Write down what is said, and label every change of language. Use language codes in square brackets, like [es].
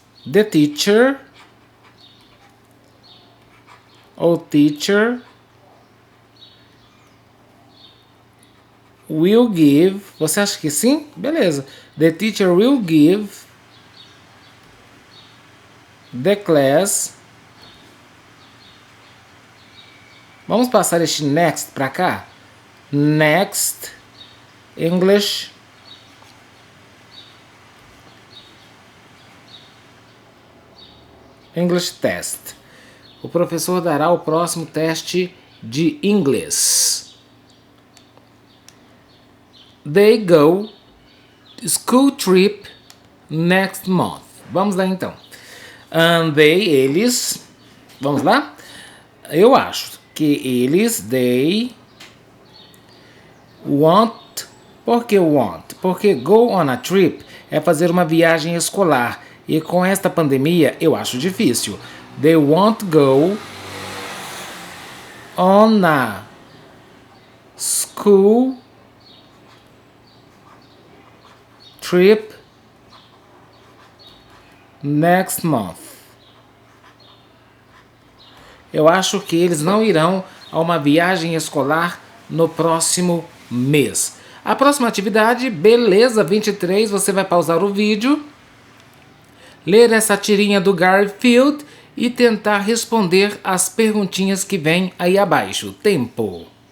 [en] The teacher [pt] ou [en] teacher will give. [pt] Você acha que sim? Beleza. [en] The teacher will give the class. [pt] Vamos passar este next para cá. [en] Next English test. [pt] O professor dará o próximo teste de inglês. [en] They go school trip next month. [pt] Vamos lá então. Eles. Vamos lá? Eu acho que eles, [en] they want. [pt] Por que want? Porque [en] go on a trip [pt] é fazer uma viagem escolar. E com esta pandemia, eu acho difícil. [en] They won't go on a school trip next month. [pt] Eu acho que eles não irão a uma viagem escolar no próximo mês. A próxima atividade, beleza, 23, você vai pausar o vídeo, ler essa tirinha do Garfield e tentar responder as perguntinhas que vêm aí abaixo. Tempo.